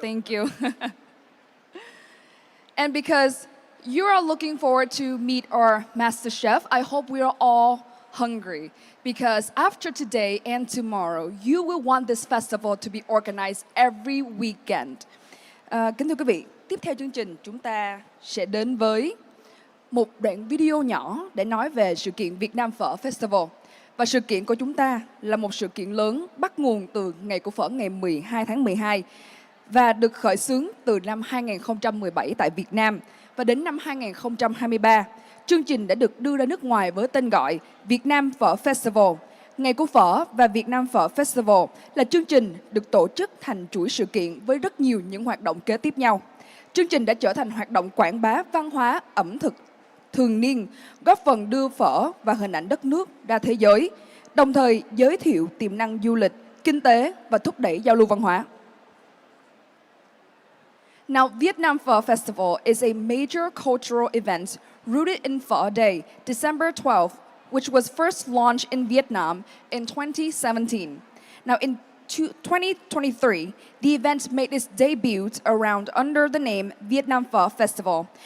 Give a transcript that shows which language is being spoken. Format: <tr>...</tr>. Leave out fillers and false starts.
<en>Thank you. And because you are looking forward to meet our master chef, I hope we are all hungry. Because after today and tomorrow, you will want this festival to be organized every weekend.</en> <vi>Kính thưa quý vị, tiếp theo chương trình chúng ta sẽ đến với một đoạn video nhỏ để nói về sự kiện Việt Nam Phở Festival. Và sự kiện của chúng ta là một sự kiện lớn bắt nguồn từ ngày của phở ngày 12 tháng 12 và được khởi xướng từ năm 2017 tại Việt Nam. Và đến năm 2023, chương trình đã được đưa ra nước ngoài với tên gọi Việt Nam Phở Festival. Ngày của Phở và Việt Nam Phở Festival là chương trình được tổ chức thành chuỗi sự kiện với rất nhiều những hoạt động kế tiếp nhau. Chương trình đã trở thành hoạt động quảng bá văn hóa, ẩm thực thường niên, góp phần đưa phở và hình ảnh đất nước ra thế giới, đồng thời giới thiệu tiềm năng du lịch, kinh tế và thúc đẩy giao lưu văn hóa.</vi> <en>Now, Vietnam Phở Festival is a major cultural event rooted in Phở Day, December 12th, which was first launched in Vietnam in 2017. Now, in 2023, the event made its debut around under the name Vietnam Phở Festival.</en>